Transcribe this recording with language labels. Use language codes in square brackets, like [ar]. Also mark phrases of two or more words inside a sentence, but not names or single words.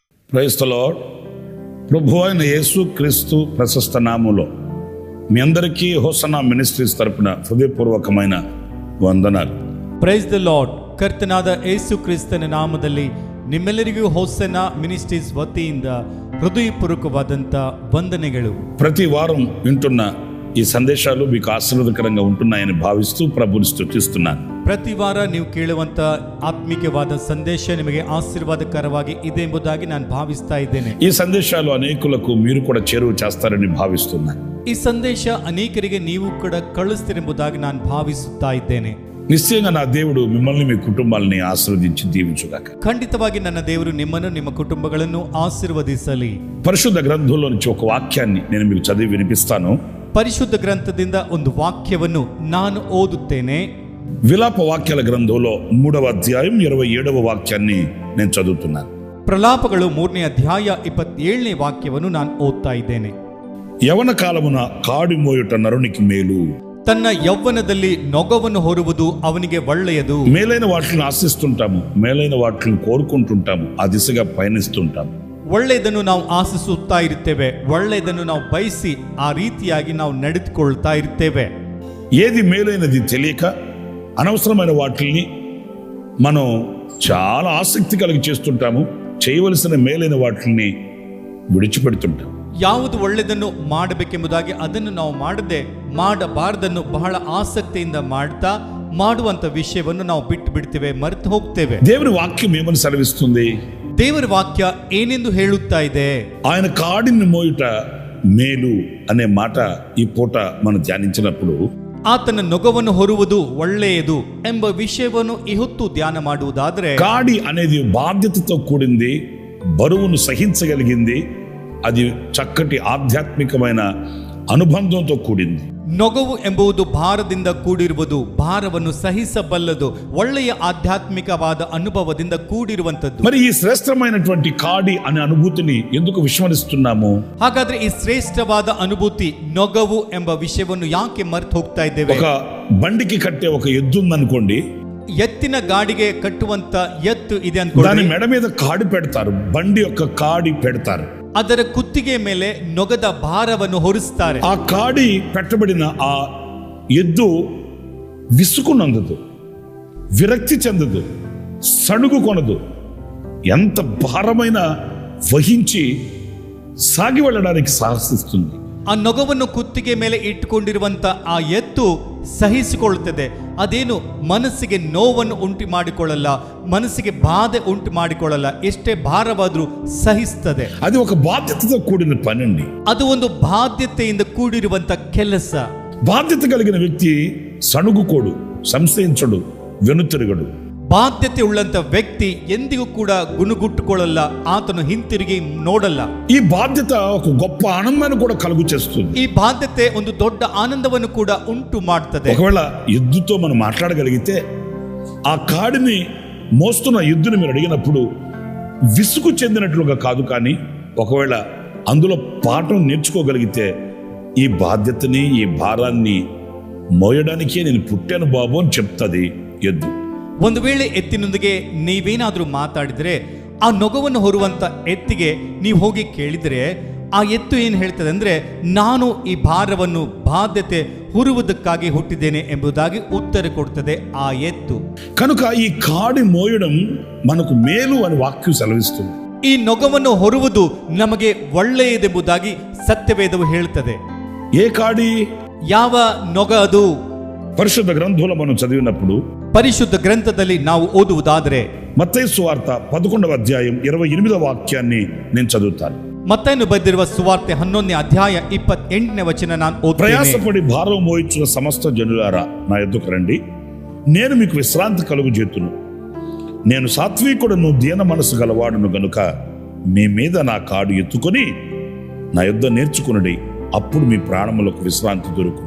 [en] Praise the Lord. [te] ప్రభు అయిన యేసు క్రీస్తు ప్రశస్త నామములో మీ అందరికీ హోసన్నా మినిస్ట్రీస్ తరపున హృదయపూర్వకమైన ವಂದನಾలు. [en] Praise the Lord. [kn] ಕರ್ತನಾದ ಯೇಸು ಕ್ರಿಸ್ತನ ನಾಮದಲ್ಲಿ ನಿಮ್ಮೆಲ್ಲರಿಗೂ ಹೋಸನ್ನಾ ಮಿನಿಸ್ಟ್ರೀಸ್ ವತಿಯಿಂದ ಹೃದಯಪೂರ್ವಕವಾದಂಥ ವಂದನೆಗಳು. [te] ప్రతి వారం వింటున్న ఈ సందేశాలు మీకు ఆశీర్వాదకరంగా ఉంటున్నాయని భావిస్తూ ప్రభుని స్తుతిస్తున్నాను. [kn] ಪ್ರತಿ ವಾರ ನೀವು ಕೇಳುವಂತ ಆತ್ಮಿಕವಾದ ಸಂದೇಶ ನಿಮಗೆ ಆಶೀರ್ವಾದಕರವಾಗಿ ಇದೆ ಎಂಬುದಾಗಿ ನಾನು ಭಾವಿಸ್ತಾ ಇದ್ದೇನೆ. [te] ఈ సందేశాలు అనేకులకు మీరు కూడా చేరువ చేస్తారని భావిస్తున్నాను. [kn] ಈ ಸಂದೇಶ ಅನೇಕರಿಗೆ ನೀವು ಕೂಡ ಕಳಿಸ್ತೀರೆಂಬುದಾಗಿ ನಾನು ಭಾವಿಸುತ್ತಾ ಇದ್ದೇನೆ. [te] నిశ్చయంగా నా దేవుడు మిమ్మల్ని మీ కుటుంబాలని ఆశీర్వదించి దీవించుగాక. [kn] ಖಂಡಿತವಾಗಿ ನನ್ನ ದೇವರು ನಿಮ್ಮನ್ನು ನಿಮ್ಮ ಕುಟುಂಬಗಳನ್ನು ಆಶೀರ್ವದಿಸಲಿ. [te] పరిశుద్ధ గ్రంథంలో నుంచి ఒక వాక్యాన్ని నేను మీకు చదివి వినిపిస్తాను. [kn] ಪರಿಶುದ್ಧ ಗ್ರಂಥದಿಂದ ಒಂದು ವಾಕ್ಯವನ್ನು ನಾನು ಓದುತ್ತೇನೆ. [te] విలాప వాక్యాల గ్రంథంలో 3వ అధ్యాయం 27వ వాక్యాన్ని నేను చదువుతున్నాను. [kn] ಪ್ರಲಾಪಗಳು 3ನೇ ಅಧ್ಯಾಯ 27ನೇ ವಾಕ್ಯವನ್ನು ನಾನು ಓದ್ತಾ ಇದ್ದೇನೆ. [te] యవన కాలమున కాడి మోయుట నరునికి మేలు, [kn] ತನ್ನ ಯೌವನದಲ್ಲಿ ನೊಗವನ್ನು ಹೊರುವುದು ಅವನಿಗೆ ಒಳ್ಳೆಯದು. [te] మేలైన వాటిని ఆశిస్తుంటాము, మేలైన వాటిని కోరుకుంటుంటాము, ఆ దిశగా పయనిస్తుంటాము. [kn] ಒಳ್ಳೆಯದನ್ನು ನಾವು ಆಶಿಸುತ್ತಾ ಇರುತ್ತೇವೆ, ಒಳ್ಳೆಯದನ್ನು ನಾವು ಬಯಸಿ ಆ ರೀತಿಯಾಗಿ ನಾವು ನಡೆದುಕೊಳ್ತಾ ಇರ್ತೇವೆ. [te] ఏది మేలైనది తెలియక అనవసరమైన వాటిని మనం చాలా ఆసక్తి కలిగి చేస్తుంటాము. చేయవలసిన మేలైన వాటిని విడిచిపెడుతుంటాం. [kn] ಯಾವುದು ಒಳ್ಳೆಯದನ್ನು ಮಾಡಬೇಕೆಂಬುದಾಗಿ ಅದನ್ನು ನಾವು ಮಾಡಬಾರದನ್ನು ಬಹಳ ಆಸಕ್ತಿಯಿಂದ ಮಾಡುವಂತ ವಿಷಯವನ್ನು ನಾವು ಬಿಟ್ಟು ಬಿಡ್ತೇವೆ, ಮರೆತು ಹೋಗ್ತೇವೆ. [te] దేవుని వాక్యం ఏమని సెలవిస్తుంది? [kn] ದೇವರ ವಾಕ್ಯ ಏನೆಂದು ಹೇಳುತ್ತಾ ಇದೆ? [te] ఆయన కాడిని మోయుట మేలు అనే మాట ఈ పూట మనం ధ్యానించినప్పుడు [kn] ಆತನ ನೊಗವನ್ನು ಹೊರುವುದು ಒಳ್ಳೆಯದು ಎಂಬ ವಿಷಯವನ್ನು ಈ ಹೊತ್ತು ಧ್ಯಾನ ಮಾಡುವುದಾದರೆ, [te] కాడి అనేది బాధ్యతతో కూడింది, బరువును సహించగలిగింది, అది చక్కటి ఆధ్యాత్మికమైన అనుబంధంతో కూడింది. [kn] ನೊಗವು ಎಂಬುದು ಭಾರದಿಂದ ಕೂಡಿರುವುದು, ಭಾರವನ್ನು ಸಹಿಸಬಲ್ಲದು, ಒಳ್ಳೆಯ ಆಧ್ಯಾತ್ಮಿಕವಾದ ಅನುಭವದಿಂದ ಕೂಡಿರುವಂತದ್ದು. [te] మరి ఈ శ్రేష్టమైనటువంటి కాడి అనే అనుభూతిని ఎందుకు విస్మరిస్తున్నాము? [kn] ಹಾಗಾದ್ರೆ ಈ ಶ್ರೇಷ್ಠವಾದ ಅನುಭೂತಿ ನೊಗವು ಎಂಬ ವಿಷಯವನ್ನು ಯಾಕೆ ಮರೆತು ಹೋಗ್ತಾ ಇದ್ದೇವೆ? [te] ఒక బండికి కట్టే ఒక ఎద్దు ఉందనుకోండి, [kn] ಎತ್ತಿನ ಗಾಡಿಗೆ ಕಟ್ಟುವಂತ ಎತ್ತು ಇದೆ [te] దాని [kn] ಅನ್ಕೊಳ್ಳಿ. [te] మెడ మీద కాడి పెడతారు, బండి యొక్క కాడి పెడతారు. [kn] ಅದರ ಕುತ್ತಿಗೆ ಮೇಲೆ ನೊಗದ ಭಾರವನ್ನು ಹೊರಿಸ್ತಾರೆ. [te] ఆ కాడి పెట్టబడిన ఆ ఎద్దు విసుకునందదు, విరక్తి చెందదు, సణుగు కొనదు. ఎంత భారమైన వహించి సాగి వెళ్ళడానికి సాహసిస్తుంది. [kn] ಆ ನೊಗವನ್ನು ಕುತ್ತಿಗೆ ಮೇಲೆ ಇಟ್ಟುಕೊಂಡಿರುವಂತ ಆ ಎತ್ತು ಸಹಿಸಿಕೊಳ್ಳುತ್ತದೆ. ಅದೇನು ಮನಸ್ಸಿಗೆ ನೋವನ್ನು ಉಂಟು ಮಾಡಿಕೊಳ್ಳಲ್ಲ, ಮನಸ್ಸಿಗೆ ಬಾಧೆ ಉಂಟು ಮಾಡಿಕೊಳ್ಳಲ್ಲ, ಎಷ್ಟೇ ಭಾರವಾದ್ರೂ ಸಹಿಸ್ತದೆ. [te] అది ఒక బాధ్యతతో కూడిన పని అండి. [kn] ಅದು ಒಂದು ಬಾಧ್ಯತೆಯಿಂದ ಕೂಡಿರುವಂತ ಕೆಲಸ. [te] బాధ్యత కలిగిన వ్యక్తి సణుగుకోడు, సంశయించడు, వెనుతిరగడు. [kn] ಬಾಧ್ಯತೆ ಉಳ್ಳಂತ ವ್ಯಕ್ತಿ ಎಂದಿಗೂ ಕೂಡ ಗುಣಗುಟ್ಟುಕೊಳ್ಳಲ್ಲ, ಆತನು ಹಿಂತಿರುಗಿ ನೋಡಲ್ಲ. [te] ఈ బాధ్యత ఒక గొప్ప ఆనందాన్ని కూడా కలుగు చేస్తుంది. [kn] ಈ ಬಾಧ್ಯತೆ ಒಂದು ದೊಡ್ಡ ಆನಂದವನ್ನು ಕೂಡ ಉಂಟು ಮಾಡ್ತದೆ. [te] ఒకవేళ ఎద్దుతో మనం మాట్లాడగలిగితే, ఆ కాడిని మోస్తున్న ఎద్దుని మీరు అడిగినప్పుడు విసుగు చెందినట్లుగా కాదు, కానీ ఒకవేళ అందులో పాఠం నేర్చుకోగలిగితే, ఈ బాధ్యతని, ఈ భారాన్ని మోయడానికే నేను పుట్టాను బాబు అని చెప్తుంది ఎద్దు. [kn] ಒಂದು ವೇಳೆ ಎತ್ತಿನೊಂದಿಗೆ ನೀವೇನಾದ್ರೂ ಮಾತಾಡಿದ್ರೆ, ಆ ನೊಗವನ್ನು ಹೊರುವಂತ ಎತ್ತಿಗೆ ನೀವು ಹೋಗಿ ಕೇಳಿದ್ರೆ, ಆ ಎತ್ತು ಏನು ಹೇಳ್ತದೆ ಅಂದ್ರೆ, ನಾನು ಈ ಭಾರವನ್ನು ಬಾಧ್ಯತೆ ಹೊರುವುದಕ್ಕಾಗಿ ಹುಟ್ಟಿದ್ದೇನೆ ಎಂಬುದಾಗಿ ಉತ್ತರ ಕೊಡ್ತದೆ ಆ ಎತ್ತು. [te] కనుక ఈ కాడి మోయడం మనకు మేలు అని వాక్యం సెలవిస్తుంది. [kn] ಈ ನೊಗವನ್ನು ಹೊರುವುದು ನಮಗೆ ಒಳ್ಳೆಯದೆಂಬುದಾಗಿ ಸತ್ಯವೇದವು ಹೇಳ್ತದೆ. [te] ఏ కాడి? [kn] ಯಾವ ನೊಗ ಅದು? [te] పరిశుద్ధ గ్రంథంలో మనం చదివినప్పుడు [kn] ಪರಿಶುದ್ಧ ಗ್ರಂಥದಲ್ಲಿ ನಾವು ಓದುವುದಾದರೆ, [te] మత్తయి సువార్త 11వ అధ్యాయం 28వ వాక్యాన్ని నేను చదువుతాను. [kn] ಮತ್ತೇನು ಬರೆದಿರುವ ಸುವಾರ್ತೆ 11ನೇ ಅಧ್ಯಾಯ 28ನೇ ವಚನ ನಾನು ಓದುತ್ತೇನೆ. [te] ప్రయాసపడి భారం మోయించిన సమస్త జనులారా నా యొద్దకు రండి, నేను మీకు విశ్రాంతి కలుగజేతును. నేను సాత్వికుడును, దీన మనసు గలవాడును గనుక మీ మీద నా కాడు ఎత్తుకొని నా యొద్ద నేర్చుకునుడి, అప్పుడు మీ ప్రాణములకు విశ్రాంతి దొరుకును.